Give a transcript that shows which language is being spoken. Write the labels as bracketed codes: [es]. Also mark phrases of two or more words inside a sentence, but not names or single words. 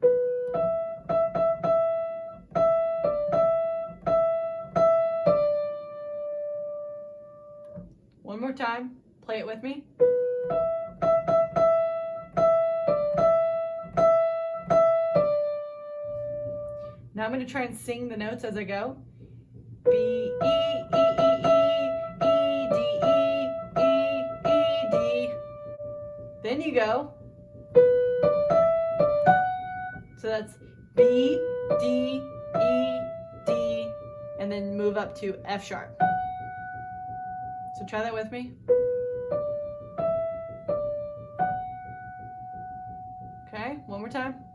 [en] One more time. Play it with me. Now I'm going to try and sing the notes as I go. B, E, E, E, E, E, D, E, E, E, D. Then you go. So that's B, D, E, D, and then move up to F sharp. So try that with me. Okay, one more time.